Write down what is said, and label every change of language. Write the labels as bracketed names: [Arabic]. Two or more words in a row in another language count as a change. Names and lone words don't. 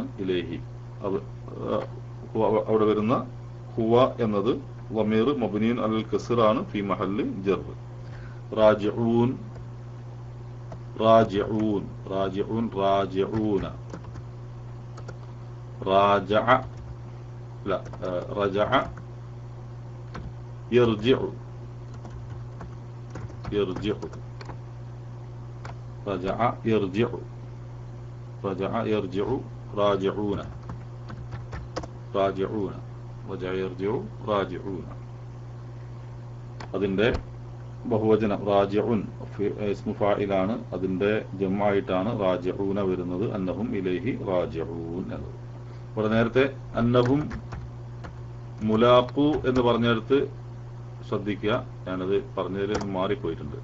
[Malayalam] ഇലൈഹി അവിടെ വരുന്ന ഹുവ എന്നത് [Arabic] ضمير مبني على الكسر في محل جر. راجعون راجعون راجعون راجعون. റാജഅ لا رجع يرجع يرجع رجع يرجع رجع يرجع راجعون راجعون رجع يرجع راجعون [Malayalam] അതിന്റെ ബഹുവചനം റാജിഉൻ ഇസ്മു ഫായിലാണ്, അതിന്റെ ജംആയിട്ടാണ് റാജിഊന വരുന്നത്. [Arabic] أنهم إليه راجعون എന്നത്. [Malayalam] ഇവിടെ നേരത്തെ [Arabic] أنهم ملاقو [Malayalam] എന്ന് പറഞ്ഞെടുത്ത് ശ്രദ്ധിക്കുക, ഞാനത് പറഞ്ഞതിൽ മാറിപ്പോയിട്ടുണ്ട്.